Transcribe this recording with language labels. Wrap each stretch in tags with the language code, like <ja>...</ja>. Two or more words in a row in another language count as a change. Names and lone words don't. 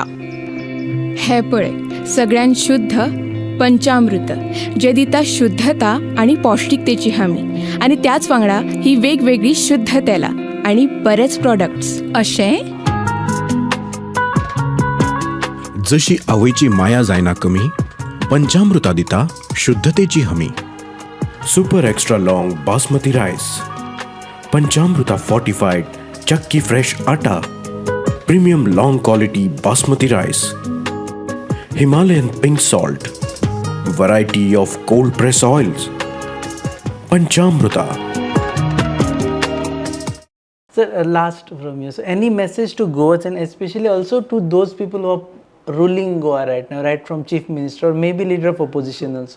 <kok>हे पळय सगळ्यान शुद्ध पंचामृत जे दिता शुद्धता आणि पौष्टिकतेची हमी, आणि त्याच वांगडा ही वेगवेगळी शुद्ध तेलां आणि बरेच प्रॉडक्ट्स अशें. जशी आवयची माया जायना कमी, पंचामृता दिता शुद्धतेची हमी.</kok> <en>Super extra long basmati rice, Panchamrita fortified chakki fresh atta, premium long quality basmati rice, Himalayan pink salt, variety of cold press oils. Panchamrita. Sir, last from you. So, any message to Goans and especially also to those people who are ruling Goa right now, right from Chief Minister or maybe leader of opposition also?</en>